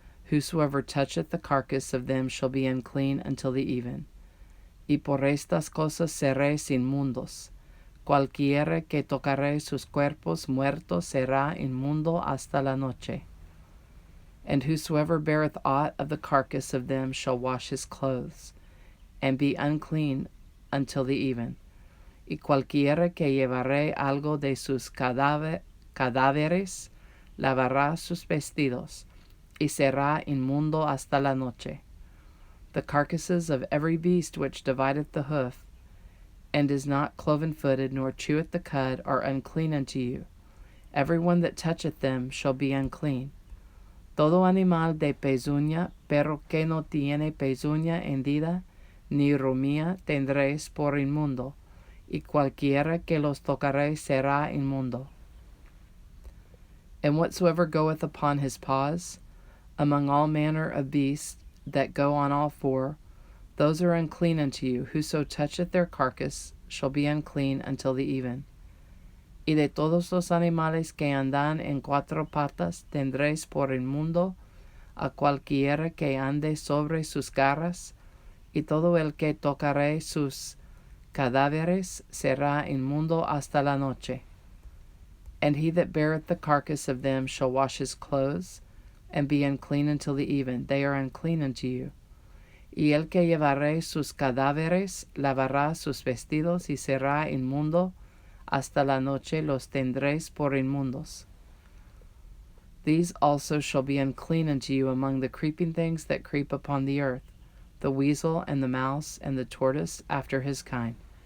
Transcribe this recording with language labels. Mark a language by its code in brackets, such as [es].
[en] Whosoever toucheth the carcass of them shall be unclean until the even. [es] Y por estas cosas seréis inmundos. Cualquiera que tocare sus cuerpos muertos será inmundo hasta la noche. [en] And whosoever beareth aught of the carcass of them shall wash his clothes, and be unclean until the even. [es] Y cualquiera que llevare algo de sus cadáveres lavará sus vestidos, y será inmundo hasta la noche. [en] The carcasses of every beast which divideth the hoof, and is not cloven-footed, nor cheweth the cud, are unclean unto you. Every one that toucheth them shall be unclean. [es] Todo animal de pezuña, pero que no tiene pezuña hendida, ni rumía tendréis por inmundo, y cualquiera que los tocaréis será inmundo. [en] And whatsoever goeth upon his paws, among all manner of beasts that go on all 4, those are unclean unto you. Whoso toucheth their carcass shall be unclean until the even. [es] Y de todos los animales que andan en 4 patas tendréis por inmundo a cualquiera que ande sobre sus garras, y todo el que tocare sus cadáveres será inmundo hasta la noche. [en] And he that beareth the carcass of them shall wash his clothes, and be unclean until the even. They are unclean unto you. [es] Y el que llevare sus cadáveres lavará sus vestidos, y será inmundo hasta la noche, los tendréis por inmundos. [en] These also shall be unclean unto you among the creeping things that creep upon the earth, the weasel, and the mouse, and the tortoise after his kind.